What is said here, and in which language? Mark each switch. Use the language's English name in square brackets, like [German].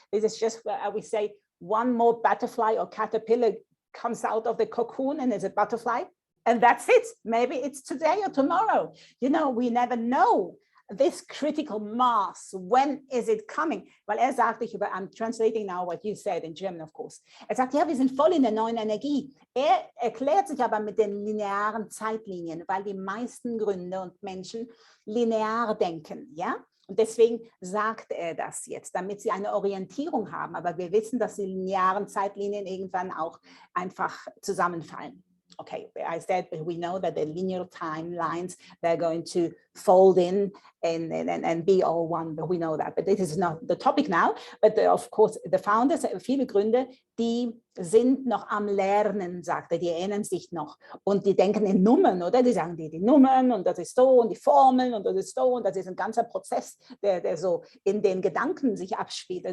[English] This is just where we say one more butterfly or caterpillar comes out of the cocoon and is a butterfly, and that's it. Maybe it's today or tomorrow. You know, we never know. This critical mass, when is it coming? [German] Weil sagte, [English] I'm translating now what you said in German, of course. [German] Sagt, ja, wir sind voll in der neuen Energie. Erklärt sich aber mit den linearen Zeitlinien, weil die meisten Gründer und Menschen linear denken, ja? Und deswegen sagt er das jetzt, damit sie eine Orientierung haben. Aber wir wissen, dass die linearen Zeitlinien irgendwann auch einfach zusammenfallen. [English] Okay, I said we know that the linear timelines, they're going to fold in and be all one, but we know that. But this is not the topic now. But of course, the founders, [German] viele Gründer, die sind noch am Lernen, sagt er, die erinnern sich noch. Und die denken in Nummern, oder? Die sagen die Nummern und das ist so und die Formeln und das ist so und das ist ein ganzer Prozess, der so in den Gedanken sich abspielt.